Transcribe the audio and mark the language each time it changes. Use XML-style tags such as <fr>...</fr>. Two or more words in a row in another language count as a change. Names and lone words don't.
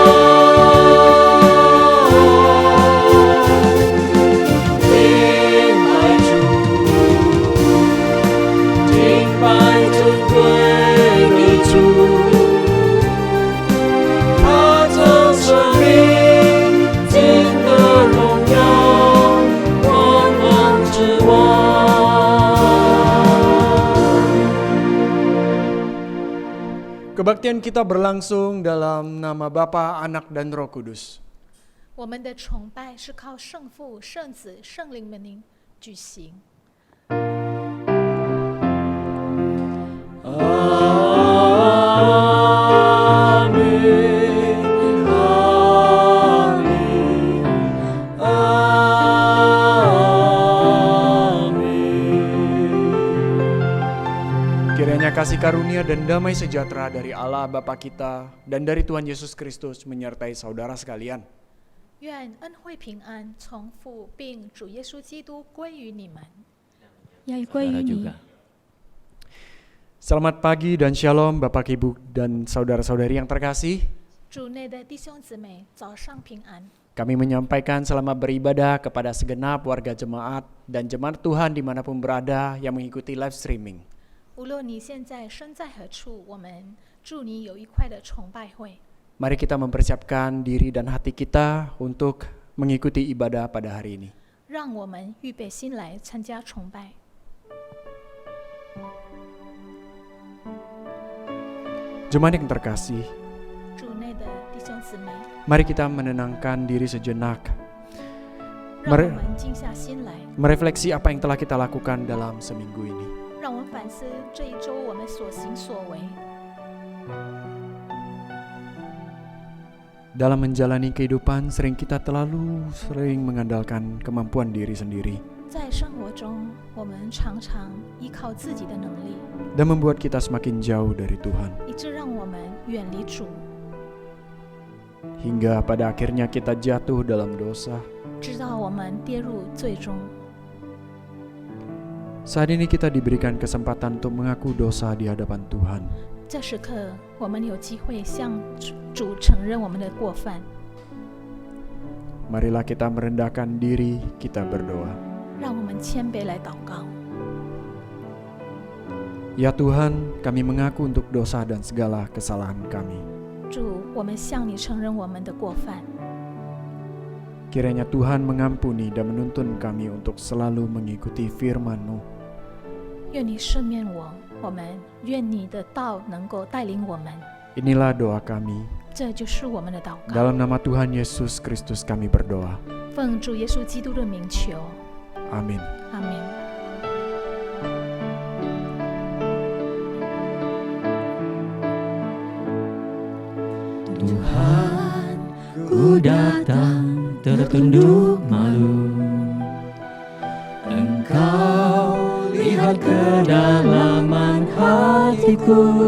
<zh>敬拜主，敬拜尊贵的主，他曾生命，尽得荣耀，万王之王。</zh> <id>Kebaktian kita berlangsung dalam nama Bapa, Anak, dan Roh Kudus.</id> <zh>我们的崇拜是靠圣父、圣子、圣灵的名举行。阿门，阿门，阿门。</zh> <id>Kiranya kasih karunia dan damai sejahtera dari Allah Bapa kita dan dari Tuhan Yesus Kristus menyertai saudara sekalian.</id> <zh>愿恩惠平安从父并主耶稣基督归于你们。也归于你。</zh> <id>Selamat pagi dan shalom Bapak Ibu dan saudara-saudari yang terkasih.</id> <zh>主内的弟兄姊妹，早上平安。</zh> <id>Kami menyampaikan selamat beribadah kepada segenap warga jemaat dan jemaat Tuhan dimanapun berada yang mengikuti</id> <en>live streaming.</en> <zh>无论你现在身在何处，我们祝你有愉快的崇拜会。</zh> <id>Mari kita mempersiapkan diri dan hati kita untuk mengikuti ibadah pada hari ini.</id> <zh>让我们预备心来参加崇拜。</zh> <id>Jemaat yang terkasih,</id> <zh>主内的弟兄姊妹，</zh> <id>mari kita menenangkan diri sejenak,</id> <zh>让我们静下心来，</zh> <id>merefleksi apa yang telah kita lakukan dalam seminggu ini.</id> <zh>让我们反思这一周我们所行所为。</zh> <id>Dalam menjalani kehidupan, kita terlalu sering mengandalkan kemampuan diri sendiri</id> <zh>在生活中，我们常常依靠自己的能力，</zh> <id>dan membuat kita semakin jauh dari Tuhan.</id> <zh>以致让我们远离主，</zh> <id>Hingga pada akhirnya kita jatuh dalam dosa.</id> <zh>直到我们跌入最终。</zh> <id>Saat ini kita diberikan kesempatan untuk mengaku dosa di hadapan Tuhan.</id> <zh>这时刻，我们有机会向主承认我们的过犯。</zh> <id>Marilah kita merendahkan diri, kita berdoa.</id> <zh>让我们谦卑来祷告。</zh> <id>Ya Tuhan, kami mengaku untuk dosa dan segala kesalahan kami.</id> <zh>主，我们向你承认我们的过犯，</zh> <id>Kiranya Tuhan mengampuni dan menuntun kami untuk selalu mengikuti firman-Mu.</id> <zh>愿你赦免我，我们愿你的道能够带领我们。</zh> <id>Inilah doa kami.</id> <zh>这就是我们的祷告。</zh> <id>Dalam nama Tuhan Yesus Kristus kami berdoa.</id> <zh>奉主耶稣基督的名求，</zh> <id>Amin.</id> <zh>阿门。</zh> <id>Tuhan, ku datang tertunduk malu. Engkau lihat kedalaman hatiku.</id>